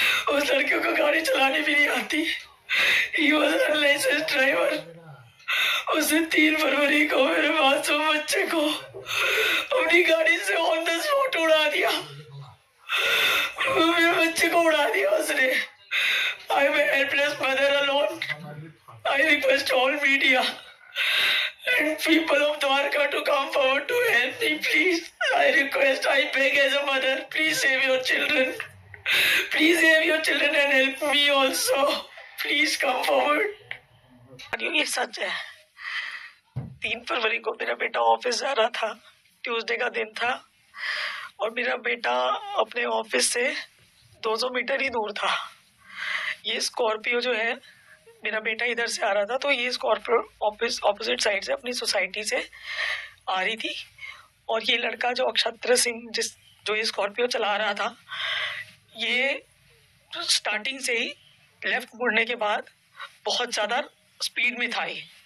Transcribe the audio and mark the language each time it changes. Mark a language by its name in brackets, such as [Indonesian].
[Hindi] उस लड़के को गाड़ी चलानी भी नहीं आती। [English] He was unlicensed driver. [Hindi] उसे 3 फरवरी को मेरे मासूम बच्चे को अपनी गाड़ी से [English] on the spot [Hindi] उड़ा दिया। मेरे बच्चे को उड़ा दिया उसने। [English] I am helpless mother alone. I request all media and people of Dwarka to come forward to help me, please. I request, I beg as a mother, please save your children. Please save your children and help me also. Please come forward. [Hindi] ये सच है। 3 फरवरी को मेरा बेटा office जा रहा था, Tuesday का दिन था, और मेरा बेटा अपने ऑफिस से 200 मीटर ही दूर था। ये स्कॉर्पियो जो है, मेरा बेटा इधर से आ रहा था, तो ये स्कॉर्पियो ऑपोजिट साइड से अपनी सोसाइटी से आ रही थी, और ये लड़का जो अक्षत्र सिंह जो ये स्कॉर्पियो चला रहा था, ये स्टार्टिंग से ही लेफ्ट मुड़ने के बाद बहुत ज़्यादा स्पीड में था ये।